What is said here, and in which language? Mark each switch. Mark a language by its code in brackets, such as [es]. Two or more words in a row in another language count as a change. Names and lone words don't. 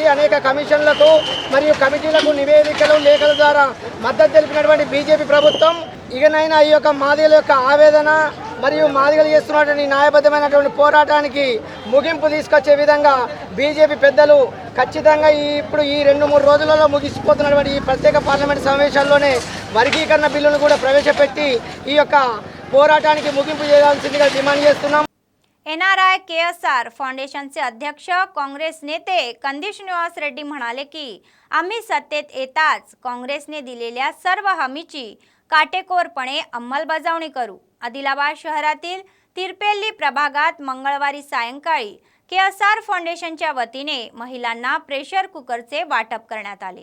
[te] అనేక కమిషన్లకు మరియు కమిటీలకు నివేదికలు లేఖల ద్వారా మద్దతు తెలిపినటువంటి బీజేపీ ప్రభుత్వం ఇకనైనా ఈ యొక్క మాదిగల యొక్క ఆవేదన మరియు మాదిగలు చేస్తున్నటువంటి న్యాయబద్ధమైనటువంటి పోరాటానికి ముగింపు తీసుకొచ్చే విధంగా బీజేపీ పెద్దలు ఖచ్చితంగా ఇప్పుడు ఈ 2-3 రోజులలో ముగిసిపోతున్నటువంటి ఈ ప్రత్యేక పార్లమెంట్ సమావేశాల్లోనే వర్గీకరణ బిల్లును కూడా ప్రవేశపెట్టి ఈ యొక్క పోరాటానికి ముగింపు చేయాల్సిందిగా డిమాండ్ చేస్తున్నాం. [mr] NRI KSR फाउंडेशनचे अध्यक्ष काँग्रेस नेते कंदी श्रीनिवास रेड्डी म्हणाले की आम्ही सत्तेत येताच काँग्रेसने दिलेल्या सर्व हमीची काटेकोरपणे अंमलबजावणी करू. आदिलाबाद शहरातील तिरपेल्ली प्रभागात मंगळवारी सायंकाळी KSR फाउंडेशनच्या वतीने महिलांना प्रेशर कुकरचे वाटप करण्यात आले.